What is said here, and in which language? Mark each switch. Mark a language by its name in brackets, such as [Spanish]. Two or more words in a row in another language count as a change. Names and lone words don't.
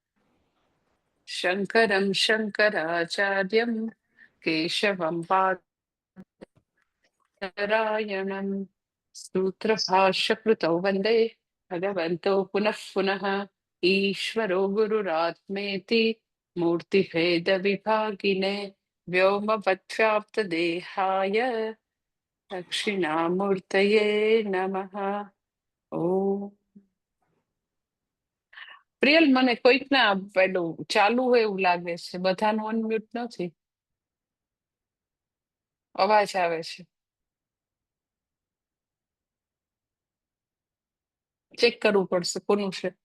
[Sanskrit] शङ्करं शङ्कराचार्यं केशवं पादरायणं सूत्रभाष्यकृतौ वन्दे भगवन्तौ पुनः पुनः। ईश्वरो गुरुरात्मेति मूर्तिभेदविभागिने व्योमवद्व्याप्तदेहाय दक्षिणामूर्तये नमः। [Gujarati] ઓમ પ્રિયલ, મને કોઈક ના પેલું ચાલુ હોય એવું લાગે છે, બધાનું અનમ્યુટ નથી, અવાજ આવે છે. ચેક કરવું પડશે કોનું છે.